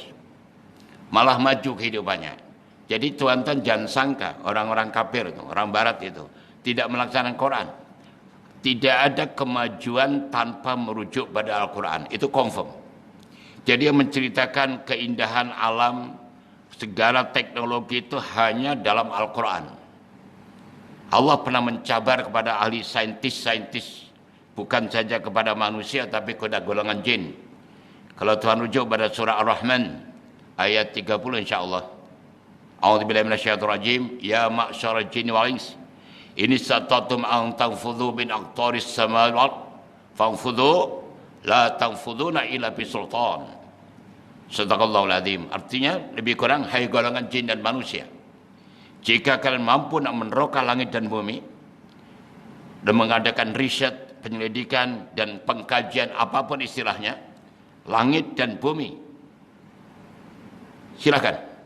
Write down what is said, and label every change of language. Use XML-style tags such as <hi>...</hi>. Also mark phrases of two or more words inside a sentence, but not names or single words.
<ms>Malah maju kehidupannya. Jadi tuan-tuan jangan sangka orang-orang kafir itu, orang barat itu, tidak melaksanakan Quran. Tidak ada kemajuan tanpa merujuk pada Al-Quran. Itu confirm. Jadi yang menceritakan keindahan alam, segala teknologi itu hanya dalam Al-Quran. Allah pernah mencabar kepada ahli saintis, bukan saja kepada manusia, tapi kepada golongan jin. Kalau Tuhan rujuk pada surah Ar-Rahman, ayat 30 insyaAllah.</ms> <ar>أعوذ بالله من الشيطان الرجيم. يا معشر الجن والإنس إن استطعتم أن تنفذوا من أقطار السماوات والأرض فانفذوا لا تنفذون إلا بسلطان. صدق الله العظيم.</ar> <ms>Artinya lebih kurang, hai golongan jin dan manusia, jika kalian mampu nak meneroka langit dan bumi dan mengadakan riset, penyelidikan dan pengkajian apapun istilahnya, langit dan bumi, silakan.</ms>